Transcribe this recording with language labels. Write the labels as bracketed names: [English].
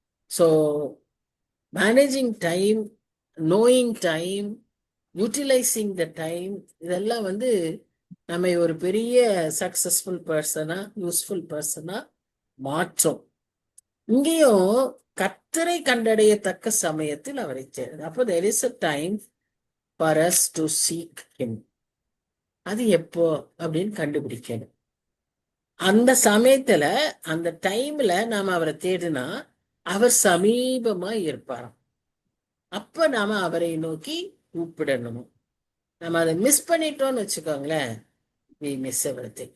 [English] so managing time, knowing time, utilising the time, [Tamil] இதெல்லாம் நம்ம ஒரு பெரிய [English] Successful persona, useful persona மாற்றும். [Tamil] இங்கேயும் கர்த்தரை கண்டடையத்தக்க சமயத்தில் அவரை தேடுது. அப்போ [English] there is a time for us to seek him. [Tamil] அது எப்போ அப்படின்னு கண்டுபிடிக்கணும். அந்த சமயத்துல அந்த டைம்ல நாம அவரை தேடினா அவர் சமீபமா இருப்பாராம். அப்ப நாம அவரை நோக்கி கூப்பிடணும். நம்ம அதை மிஸ் பண்ணிட்டோம்னு வச்சுக்கோங்களேன், [English] we miss everything.